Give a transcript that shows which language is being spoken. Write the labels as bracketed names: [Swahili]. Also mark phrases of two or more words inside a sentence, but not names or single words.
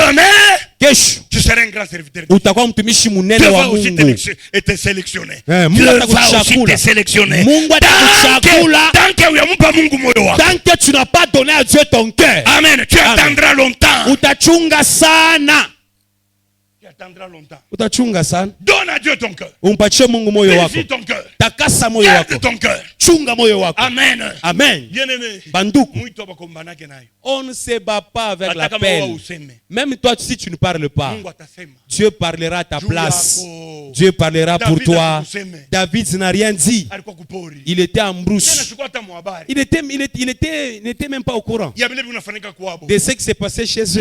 [French] tu seras un grand serviteur. Dieu va aussi te sélectionner. Dieu va aussi te sélectionner. Tant que tu n'as pas donné à Dieu ton cœur, amen, tu attendras longtemps. [Swahili] Utachunga sana. [French] Donne à Dieu ton cœur. [Swahili] Umpatie Mungu moyo wako. [French] Purifie ton cœur. [Swahili] Takasa moyo wako. [French] Garde ton cœur. [Swahili] Chunga moyo wako. [French] Amen. Amen. Bien-aimé. [Swahili] Banduku. [French] On ne se bat pas avec la peine. Même toi, si tu ne parles pas, Dieu parlera à ta place. Dieu parlera pour toi. David n'a rien dit. Il était en brousse. Il n'était même pas au courant de ce qui s'est passé chez eux.